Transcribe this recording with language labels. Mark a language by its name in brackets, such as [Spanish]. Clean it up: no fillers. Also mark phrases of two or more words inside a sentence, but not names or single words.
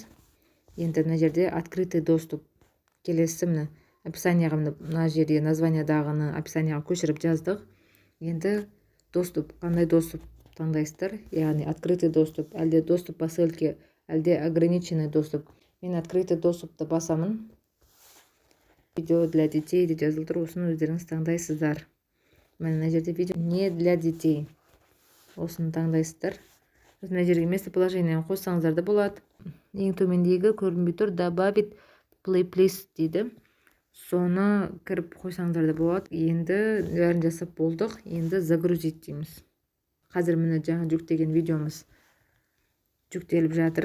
[Kazakh] Енді мына жерде [Russian] открытый доступ. [Kazakh] Келесі міне описанияға мына жерге названиядағыны описанияға көшіріп жаздық. Енді доступ, қандай доступ таңдайсыздар? [Russian] Яғни открытый доступ, әлде доступ по ссылке, әлде ограниченный доступ. [Kazakh] Мен открытый доступты басамын. [Russian] Видео для детей [Kazakh] деп жазылып тұр, осыны өздеріңіз таңдайсыздар. Мына жерде [Russian] видео не для детей. [Kazakh] Осыны таңдайсыздар. Мына жерге местоположение қоссаңыздар да болады. Ең төмендегі көрінбей тұр, [Russian] добавить плейлист [Kazakh] дейді. Соны кіріп қойсаңыздар да болады. Енді бәрін жасап болдық. Енді загрузить дейміз. Қазір міне жаңа жүктеген видеомыз жүктеліп жатыр.